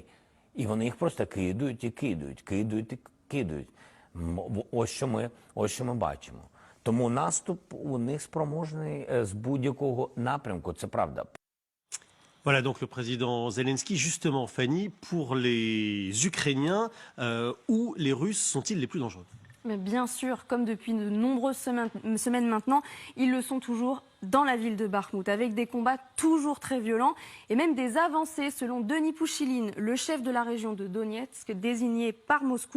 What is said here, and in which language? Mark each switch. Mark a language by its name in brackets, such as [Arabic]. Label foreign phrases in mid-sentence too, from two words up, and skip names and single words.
[Ukrainian] І вони їх просто кидають і кидають, кидають і кидають. Ось що ми бачимо. Тому наступ у них спроможний з будь-якого напрямку, це правда. [French] Voilà donc le président Zelensky, justement Fanny, pour les Ukrainiens, où les Russes sont-ils les plus dangereux ? Mais bien sûr, comme depuis de nombreuses semaines maintenant, ils le sont toujours dans la ville de Bakhmout, avec des combats toujours très violents et même des avancées, selon Denis Pouchiline, le chef de la région de Donetsk, désigné par Moscou.